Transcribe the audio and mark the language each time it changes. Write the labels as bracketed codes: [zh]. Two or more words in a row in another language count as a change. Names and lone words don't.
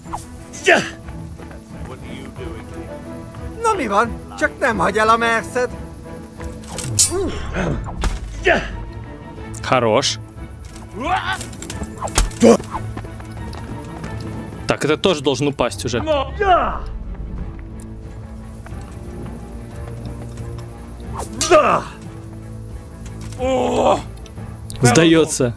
[hu] Na mi van? Csak nem hagy el a merszed. [ru] Хорош. Так, это тоже должен упасть уже. Сдается.